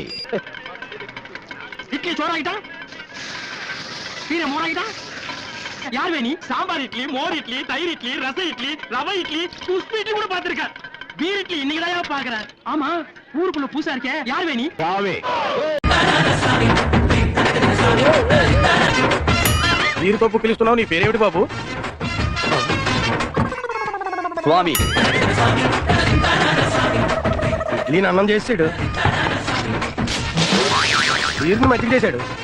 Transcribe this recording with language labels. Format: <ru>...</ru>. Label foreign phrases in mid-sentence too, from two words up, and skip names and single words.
<ta>இட்லி சோறாகிட்டா, பீரை மோராகிட்டா. யார் வேணி? சாம்பார் இட்லி, மோர் இட்லி, தயிர் இட்லி, ரச இட்லி, ரவை இட்லி, குஸ்பி இட்லி கூட பாத்துருக்கேன். பீர் இட்லி இன்னைக்குதான் பாக்குறேன். ஆமா, ஊருக்குள்ள பூசா இருக்கே, யார் வேணி? சாமி.</ta> <te>మీరు పప్పు పిలుస్తున్నావు, నీ పేరేమిటి బాబు? స్వామి. ఇడ్లీని అన్నం చేసాడు, బీర్ని మజ్జిగ చేశాడు.</te>